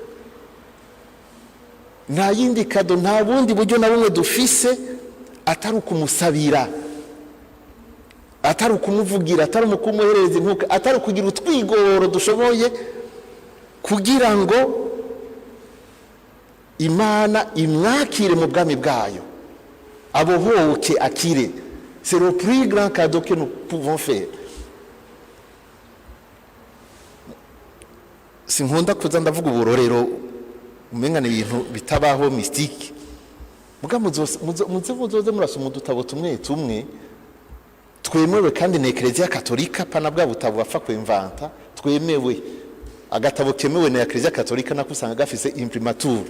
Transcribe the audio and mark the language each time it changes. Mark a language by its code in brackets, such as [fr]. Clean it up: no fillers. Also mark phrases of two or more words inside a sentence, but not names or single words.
[rn] Nta yindi kado, nta bundi buryo na bumwe dufise atari ukumusabira, atari ukumuvugira, atari ukumuhereza intuka, atari kugira utwigoro dushoboye kugira ngo Imana imwakire mu bwami bwayo, abohoke akire. [fr] C'est le plus grand cadeau que nous pouvons faire. [rn] Sinkunda kuza ndavuga uburorero umengana ibintu bitabaho mystique. Muga muzoze murasoma udutabo tumwe tumwe twemewe kandi na Eklezia Katolika pana bwa butabo bapfa kwimvanta, twemewe agatabo kemewe na Eklezia Katolika nakusanga gafise imprimatur.